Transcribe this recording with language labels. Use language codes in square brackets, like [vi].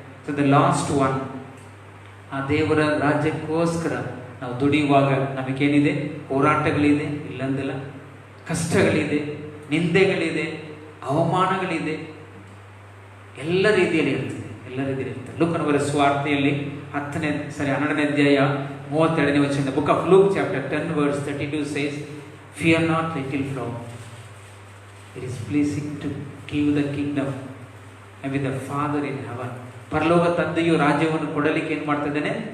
[en] so the last one, [kn] ಆ ದೇವರ ರಾಜ್ಯಕ್ಕೋಸ್ಕರ ನಾವು ದುಡಿಯುವಾಗ ನಮಗೇನಿದೆ? ಹೋರಾಟಗಳಿದೆ, ಇಲ್ಲಂದಿಲ್ಲ, ಕಷ್ಟಗಳಿದೆ, ನಿಂದೆಗಳಿದೆ, ಅವಮಾನಗಳಿದೆ, ಎಲ್ಲ ರೀತಿಯಲ್ಲಿ ಇರ್ತದೆ, ಎಲ್ಲ ರೀತಿಯಲ್ಲಿ ಇರ್ತದೆ. ಲೂಕನವರ ಸುವಾರ್ತೆಯಲ್ಲಿ 12ನೇ ಅಧ್ಯಾಯ 32ನೇ ವಚನ, [en] Book of Luke chapter 10 verse 32 says, fear not little flock, it is pleasing to give the kingdom and with the Father in heaven. [kn] ಪರಲೋಕ ತಂದೆಯು ರಾಜ್ಯವನ್ನು ಕೊಡಲಿಕ್ಕೆ ಏನು ಮಾಡ್ತಾ ಇದ್ದಾನೆ?